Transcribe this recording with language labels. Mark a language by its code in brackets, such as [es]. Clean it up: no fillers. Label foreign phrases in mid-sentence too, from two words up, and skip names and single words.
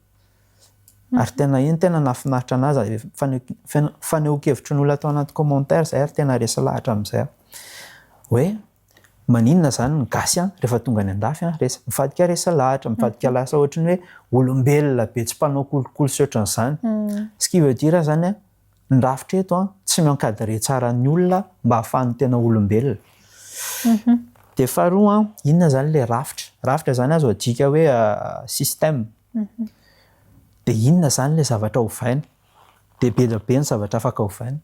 [mg] Ary tena iny tena nahafinaritra anazy fanehoan-kevitry ny olona atao anaty commentaire zay ary tena resy lahatra amin'izay hoe maninona zany ny gasy rehefa tonga any andafy mivadika resy lahatra, mivadika lasa ohatra ny hoe olombelona be tsy mpanao kolokolo sy ohatran'izany. [fr] Ce qui veut dire [mg] zany ny rafitra eto tsy miankadre tsara ny olona mba ahafahany tena olombelona. Dia faharoa inona zany le rafitra? Rafitra zany azo adika hoe système. Dia inona zany le zavatra hovaina? Dia be dia be ny zavatra afaka hovaina.